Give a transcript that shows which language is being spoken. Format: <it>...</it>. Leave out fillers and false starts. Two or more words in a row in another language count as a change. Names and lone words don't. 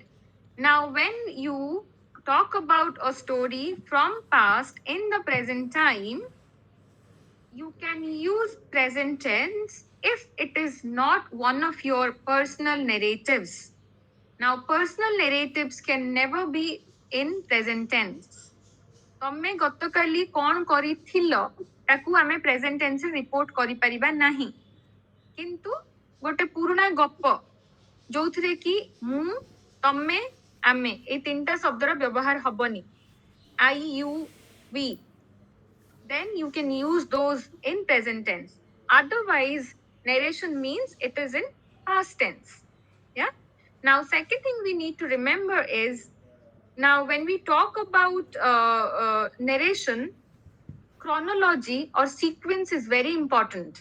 <en>Now, when you talk about a story from past in the present time, you can use present tense if it is not one of your personal narratives. Now, personal narratives can never be in present tense.</en> <or>ତମେ ଗତକାଲି କ'ଣ କରିଥିଲ ତାକୁ ଆମେ</or> <en>present tenseରେ</en> <or>ରିପୋର୍ଟ କରିପାରିବା ନାହିଁ, କିନ୍ତୁ ଗୋଟେ ପୁରୁଣା ଗପ ଯୋଉଥିରେ କି ମୁଁ, ତମେ, ଆମେ ଏଇ 3ଟା ଶବ୍ଦର ବ୍ୟବହାର ହବନି,</or> <en>I, you, we, then you can use those in present tense. Otherwise, narration means it is in past tense. Yeah. Now, second thing we need to remember is, now when we talk about narration, chronology or sequence is very important.</en>